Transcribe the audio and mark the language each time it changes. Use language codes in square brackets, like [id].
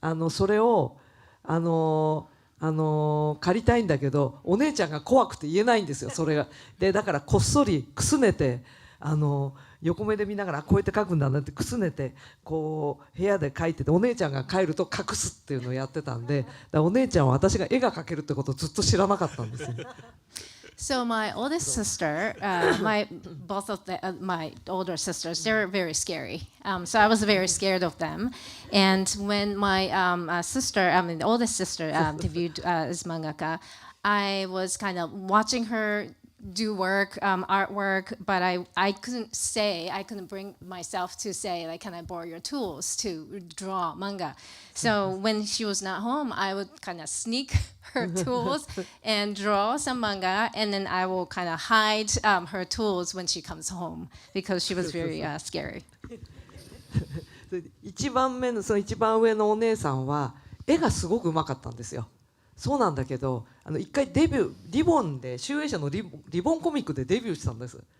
[ja] それを借りたいんだけどお姉ちゃんが怖くて言えないんですよ、それが。でだからこっそりくすねて横目で見ながらこうやって描くんだなってくすねてこう部屋で描いてて、お姉ちゃんが帰ると隠すっていうのをやってたんで、だからお姉ちゃんは私が絵が描けるってことをずっと知らなかったんですよ。 [en] So my oldest sister, both of my older sisters, they were very scary. So I was very scared of them. And when my the oldest sister debuted as mangaka, I was kind of watching her do work, artwork, but I couldn't bring myself to say, like, can I borrow your tools to draw manga? So when she was not home, I would kind of sneak her tools and draw some manga, and then I will kind of hide her tools when she comes home because she was very scary. [ja] 一番目のその一番上のお姉さんは絵がすごくうまかったんですよ。そうなんだけど一回リボンで集英社のリボンコミックでデビューしたんです。